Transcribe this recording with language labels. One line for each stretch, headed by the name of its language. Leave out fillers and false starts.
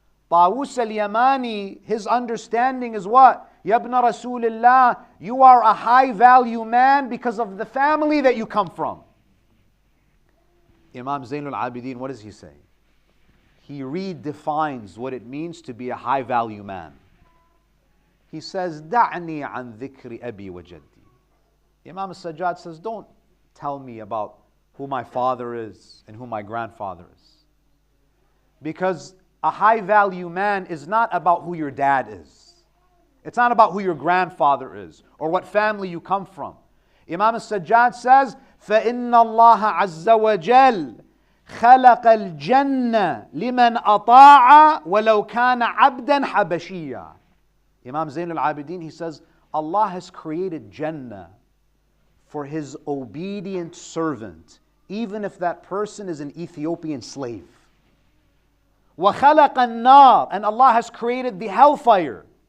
English: Tawus al-Yamani, his understanding is what? Yabna Rasulullah, you are a high-value man because of the family that you come from. Imam Zainul Abidin, what does he say? He redefines what it means to be a high-value man. He says,
Arabic: دعني عن ذكر أبي وجدي.
English: Imam al-Sajjad says, don't tell me about who my father is and who my grandfather is. Because a high-value man is not about who your dad is. It's not about who your grandfather is or what family you come from.
Arabic: Imam al-Sajjad says, فَإِنَّ اللَّهَ عَزَّ وَجَلَّ خَلَقَ الْجَنَّةَ لِمَنْ أَطَاعَ وَلَوْ كَانَ عَبْدًا حَبَشِيًّا.
English: Imam Zain al-Abidin, he says, Allah has created Jannah for His obedient servant, even if that person is an Ethiopian slave.
Arabic: وَخَلَقَ النَّارِ.
English: And Allah has created the hellfire.